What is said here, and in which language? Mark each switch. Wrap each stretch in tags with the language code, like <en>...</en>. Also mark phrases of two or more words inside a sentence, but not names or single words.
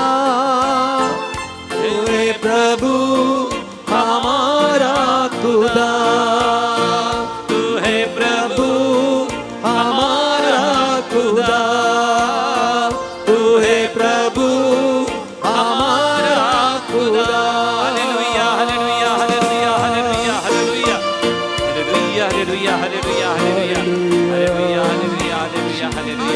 <hi>तू है प्रभु हमारा खुदा, तू है प्रभु हमारा खुदा, तू है प्रभु हमारा खुदा।</hi> <en>Hallelujah, hallelujah, hallelujah, hallelujah, hallelujah. Hallelujah, hallelujah, hallelujah, hallelujah. Hallelujah, hallelujah, hallelujah, hallelujah.</en>